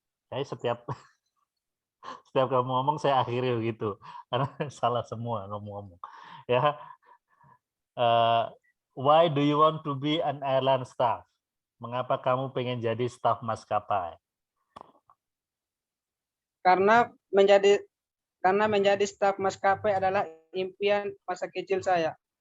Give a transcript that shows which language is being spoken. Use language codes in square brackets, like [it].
[id] Saya setiap kamu ngomong saya akhiri begitu karena salah semua kamu ngomong. Ya. [en] Why do you want to be an airline staff? [id] Mengapa kamu pengen jadi staf maskapai? Karena menjadi staf maskapai adalah impian masa kecil saya.